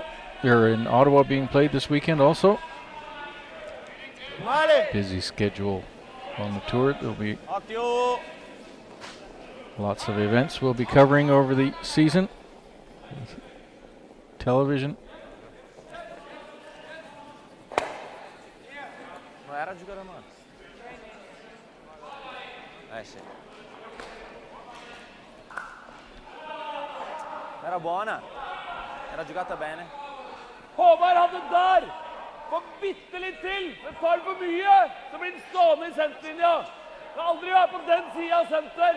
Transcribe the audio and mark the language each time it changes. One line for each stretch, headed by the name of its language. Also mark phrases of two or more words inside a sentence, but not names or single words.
English: They're in Ottawa being played this weekend also. Busy schedule on the tour. There'll be lots of events we'll be covering over the season. Television.
Italian: Era buona. Era giocata bene.
Norwegian: Håvard hadde der! Får bitte litt til, men tar for mye, så blir den stående i senterlinja. Kan aldri være på den siden av senter.